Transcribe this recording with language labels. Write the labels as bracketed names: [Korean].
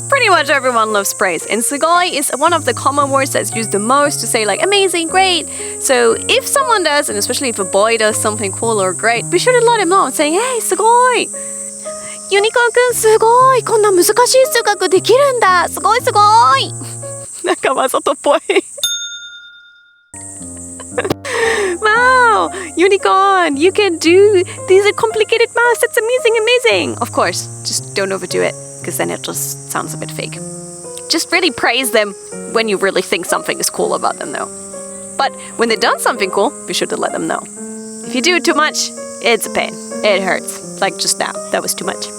[English] Pretty much everyone loves praise. And sugoi is one of the common words that's used the most to say like amazing, great. So if someone does, and especially if a boy does something cool or great, be sure to let him know and say, hey, sugoi! [Japanese] ユニコーンくんすごいこんな難しい数学できるんだすごいすごいなんかわざとっぽい [English] Wow, unicorn, you can do these complicated maths. That's amazing. Of course, just don't overdo it, because then it just sounds a bit fake. Just really praise them when you really think something is cool about them, though. But when they've done something cool, be sure to let them know. If you do it too much, it's a pain. It hurts. Like just now, that was too much.